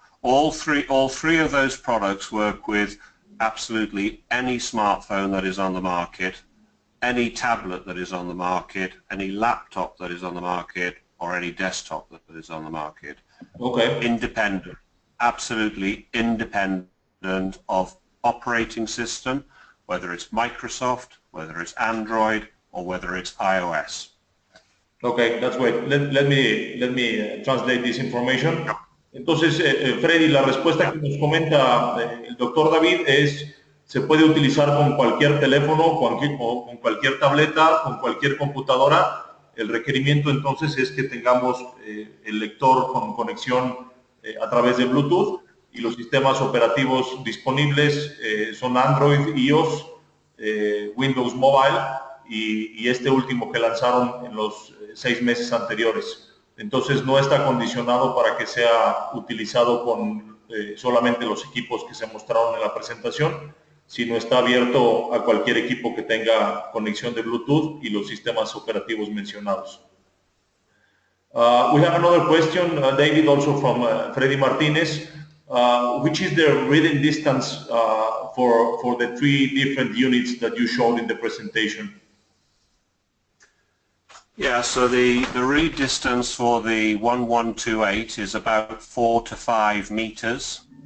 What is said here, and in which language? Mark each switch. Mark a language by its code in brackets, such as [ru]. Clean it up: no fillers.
[en] All three of those products work with absolutely any smartphone that is on the market, any tablet that is on the market, any laptop that is on the market, or any desktop that is on the market. Okay. Independent, absolutely independent of operating system, whether it's Microsoft, whether it's Android, or whether it's iOS. Okay, that's great. Let me translate this information. [es] Entonces, Freddy, la respuesta que nos comenta el doctor David es, se puede utilizar con cualquier teléfono, con cualquier tableta, con cualquier computadora. El requerimiento entonces es que tengamos el lector con conexión a través de Bluetooth, y los sistemas operativos disponibles son Android, iOS, Windows Mobile y este último que lanzaron en los 6 meses anteriores. Entonces no está condicionado para que sea utilizado con solamente los equipos que se mostraron en la presentación, sino está abierto a cualquier equipo que tenga conexión de Bluetooth y los sistemas operativos mencionados. [en] We have another question, David, also from Freddy Martinez. Which is the reading distance for the 3 different units that you showed in the presentation? Yeah, so the read distance for the 1128 is about 4 to 5 meters.